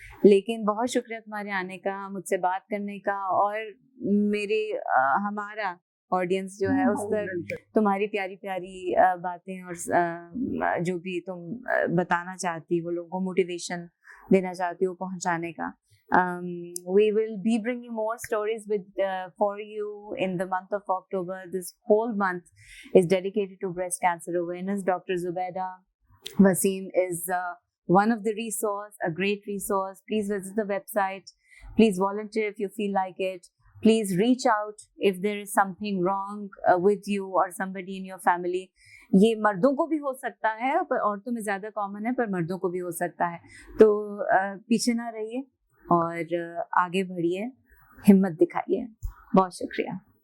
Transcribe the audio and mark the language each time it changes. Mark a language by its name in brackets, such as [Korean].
[Hindi] लेकिन बहुत शुक्रिया तुम्हारे आने का, मुझसे बात करने का, और मेरे हमारा ऑडियंस जो है उस तक तुम्हारी प्यारी प्यारी बातें और जो भी तुम बताना चाहती हो, लोगों को मोटिवेशन देना चाहती हो, पहुंचाने का। [English] We will be bringing more stories for you in the month of October. This whole month is dedicated to breast cancer awareness. Dr. Zubaida Wasim is one of the resource, a great resource. Please visit the website. Please volunteer if you feel like it. Please reach out if there is something wrong with you or somebody in your family. [Hindi] ये मर्दों को भी हो सकता है, पर औरतों में ज्यादा कॉमन है, पर मर्दों को भी हो सकता है। तो पीछे ना रहिए और आगे बढ़िए, हिम्मत दिखाइए। बहुत शुक्रिया।